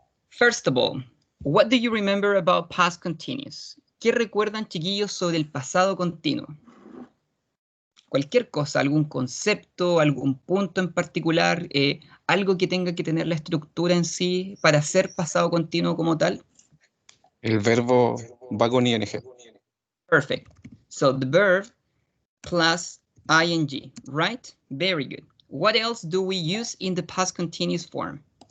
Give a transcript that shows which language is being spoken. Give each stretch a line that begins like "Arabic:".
English: First of all, what do you remember about past continuous?
Spanish: ¿Qué recuerdan, chiquillos, sobre el pasado continuo? Cualquier cosa, algún concepto, algún punto en particular, algo que tenga que tener la estructura en sí para ser pasado continuo como tal. El verbo va con ing.
English: Perfect. So the verb plus ing, right? Very good. What else do we use in the past continuous form?